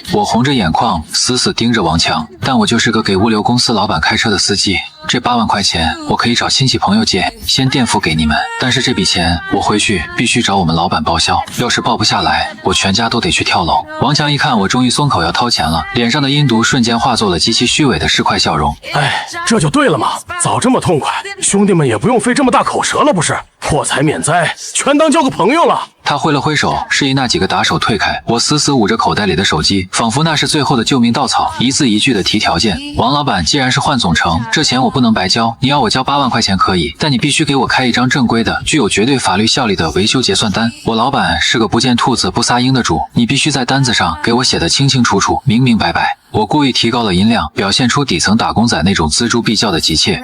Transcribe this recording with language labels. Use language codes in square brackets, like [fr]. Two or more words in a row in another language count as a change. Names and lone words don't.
[zh] 我紅着眼眶，死死盯着王强，但我就是个給物流公司老板開車的司機。這8萬塊錢我可以找親戚朋友借，先墊付給你們，但是這筆錢我回去必須找我們老板報銷，要是報不下來，我全家都得去跳樓。王強一看我終於鬆口要掏錢了，臉上的陰毒瞬間化作了極其虛偽的市儈笑容。哎，這就對了嘛，早這麼痛快，兄弟們也不用費這麼大口舌了，不是？破財免災，全當交個朋友了。他揮了揮手，示意那幾個打手退開。我死死捂着口袋裡的手機，仿佛那是最後的救命稻草，一字一句的提條件。王老板，既然是換總成，這錢我不能白交，你要我交8萬塊錢可以，但你必須給我開一張正規的、具有絕對法律效力的維修結算單。我老板是個不見兔子不撒鷹的主，你必須在單子上給我寫得清清楚楚、明明白白。我故意提高了音量，表現出底層打工仔那種錙銖必較的急切。